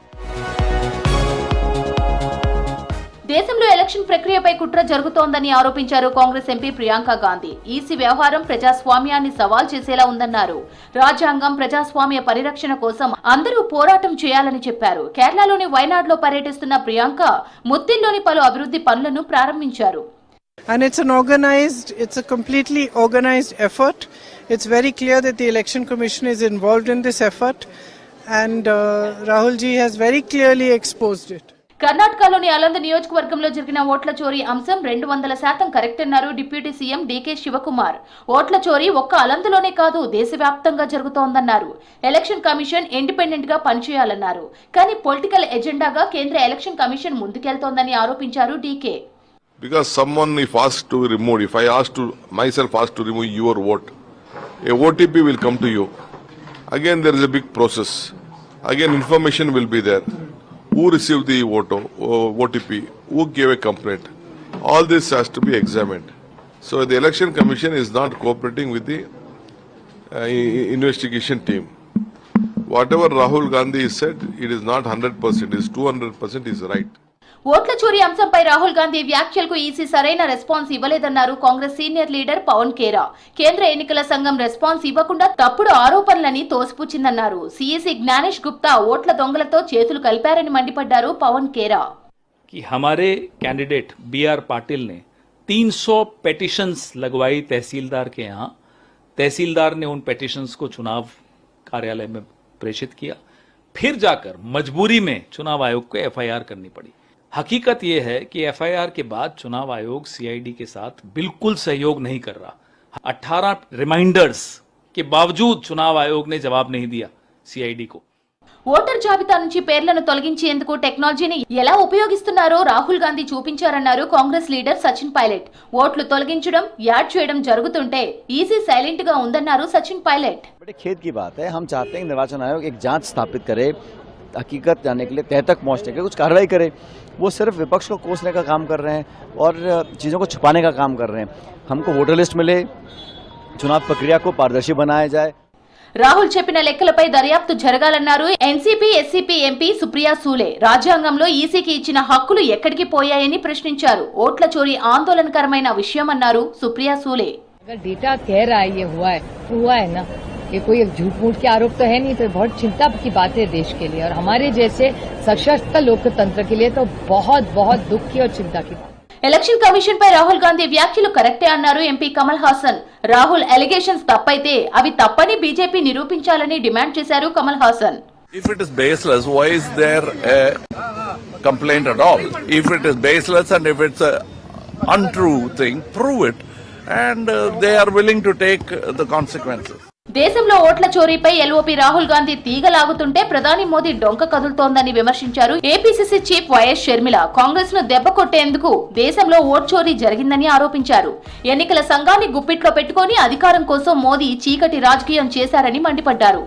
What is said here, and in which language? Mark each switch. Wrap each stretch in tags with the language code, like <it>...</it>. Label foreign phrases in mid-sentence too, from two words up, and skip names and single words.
<te>దేశంలో ఎలక్షన్ ప్రక్రియపై కుట్ర జరుగుతోందని ఆరోపించారు కాంగ్రెస్ ఎంపీ ప్రియాంక గాంధీ. ఈసీ వ్యవహారం ప్రజాస్వామ్యాన్ని సవాల్ చేసేలా ఉందన్నారు. రాజ్యాంగం, ప్రజాస్వామ్య పరిరక్షణ కోసం అందరూ పోరాటం చేయాలని చెప్పారు. కేరళలోని వైనాడ్లో పర్యటిస్తున్న ప్రియాంక ముత్తిల్లోని పలు అభివృద్ధి పనులను ప్రారంభించారు.</te> <en>And it's a completely organized effort. It's very clear that the Election Commission is involved in this effort and Rahul ji has very clearly exposed it.</en> <te>కర్ణాటకలోని అలంద్ నియోజకవర్గంలో జరిగిన ఓట్ల చోరీ అంశం 200% కరెక్ట్ అన్నారు</te> <en>deputy CM</en> <te>డీకే శివకుమార్. ఓట్ల చోరీ ఒక్క అలంద్లోనే కాదు, దేశవ్యాప్తంగా జరుగుతోందన్నారు.</te> <en>election commission independent</en> <te>గా పనిచేయాలన్నారు. కానీ పొలిటికల్ ఎజెండాగా కేంద్ర</te> <en>election commission</en> <te>ముందుకెళ్తోందని ఆరోపించారు డీకే.</te> <en>Because someone if asked to remove, if I asked to myself asked to remove your vote, a OTP will come to you. Again there is a big process. Again information will be there. Who received the OTP? Who gave a complaint? All this has to be examined. So the election commission is not cooperating with the investigation team. Whatever Rahul Gandhi said, it is not 100%. It is 200% is right.</en> <te>ఓట్ల చోరీ అంశంపై రాహుల్ గాంధీ వ్యాఖ్యలకు ఈసీ సరైన రెస్పాన్స్ ఇవ్వలేదన్నారు కాంగ్రెస్</te> <en>senior leader</en> <te>పవన్ ఖేరా. కేంద్ర ఎన్నికల సంఘం రెస్పాన్స్ ఇవ్వకుండా తప్పుడు ఆరోపణలని తోసిపుచ్చిందన్నారు. సిఈసి జ్ఞానేష్ గుప్తా ఓట్ల దొంగలతో చేతులు కలిపారని మండిపడ్డారు పవన్ ఖేరా.</te> <hi>हमारे कैंडिडेट BR पाटिल ने 300 पेटिशंस लगवाई तहसीलदार के यहाँ. तहसीलदार ने उन पेटिशंस को चुनाव कार्यालय में प्रेषित किया. फिर जाकर मजबूरी में चुनाव आयोग को FIR करनी पड़ी. हकीकत यह है कि FIR के बाद चुनाव आयोग CID के साथ बिल्कुल सहयोग नहीं कर रहा. 18 रिमाइंडर्स के बावजूद चुनाव आयोग ने जवाब नहीं दिया CID को.</hi> <te>ఓటర్ జాబితా నుంచి పేర్లను తొలగించేందుకు టెక్నాలజీని ఎలా ఉపయోగిస్తున్నారో రాహుల్ గాంధీ చూపించారన్నారు కాంగ్రెస్ లీడర్ సచిన్ పైలట్. ఓట్లు తొలగించడం, యాడ్ చేయడం జరుగుతుంటే ఈసీ సైలెంట్ గా ఉందన్నారు సచిన్ పైలట్.</te> <hi>बड़े खेद की बात है. हम चाहते हैं निर्वाचन आयोग एक जांच स्थापित करे, हकीकत जानने के लिए तह तक पहुंचने के कुछ कार्रवाई करे. वो सिर्फ विपक्ष को कोसने का काम कर रहे हैं और चीज़ों को छुपाने का काम कर रहे हैं. हमको</hi> <en>voter list</en> <hi>मिले, चुनाव प्रक्रिया को पारदर्शी बनाया जाए.</hi> <te>రాహుల్ చెప్పిన లెక్కలపై దర్యాప్తు జరగాలన్నారు ఎన్సీపీ ఎస్సీపీ ఎంపీ సుప్రియా సూలే. రాజ్యాంగంలో ఈసీకి ఇచ్చిన హక్కులు ఎక్కడికి పోయాయని ప్రశ్నించారు. ఓట్ల చోరీ ఆందోళనకరమైన విషయమన్నారు సుప్రియా సూలే.</te> <hi>डेटा कह रहा है ये हुआ है ना, ये कोई झूठ मूठ के आरोप तो है नहीं, तो बहुत चिंता की बात है देश के लिए और हमारे जैसे सशक्त लोकतंत्र के लिए तो बहुत बहुत दुख की और चिंता की बात.</hi> <en>election commission</en> <te>పై రాహుల్ గాంధీ వ్యాఖ్యలు కరెక్టే అన్నారు ఎంపీ కమల్ హాసన్. రాహుల్ అలిగేషన్స్ తప్పైతే అవి తప్పని బీజేపీ నిరూపించాలని డిమాండ్ చేశారు కమల్ హాసన్.</te> <en>If it is baseless, why is there a complaint at all. If it is baseless and if it's a untrue thing, prove it, and they are willing to take the consequences.</en> <te>దేశంలో ఓట్ల చోరీపై ఎల్ఓపి రాహుల్ గాంధీ తీగలాగుతుంటే ప్రధాని మోదీ డొంక కదులుతోందని విమర్శించారు ఏపీసీసీ చీఫ్ వైఎస్ షర్మిల. కాంగ్రెస్ ను దెబ్బ కొట్టేందుకు దేశంలో ఓట్ చోరీ జరిగిందని ఆరోపించారు. ఎన్నికల సంఘాన్ని గుప్పిట్లో పెట్టుకుని అధికారం కోసం మోదీ చీకటి రాజకీయం చేశారని మండిపడ్డారు.</te>